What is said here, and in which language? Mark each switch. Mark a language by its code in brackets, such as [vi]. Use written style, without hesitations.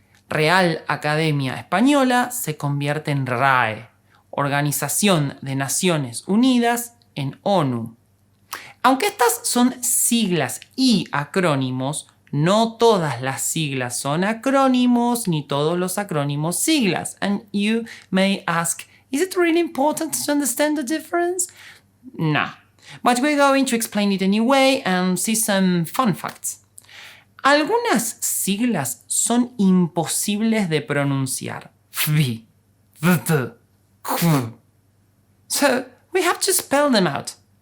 [es] Real Academia Española se convierte en RAE, Organización de Naciones Unidas, en ONU. Aunque estas son siglas y acrónimos, no todas las siglas son acrónimos, ni todos los acrónimos siglas. [en] And you may ask, is it really important to understand the difference? No. But we're going to explain it anyway and see some fun facts. [es] Algunas siglas son imposibles de pronunciar. FBI, VT, KV. [en] So we have to spell them out.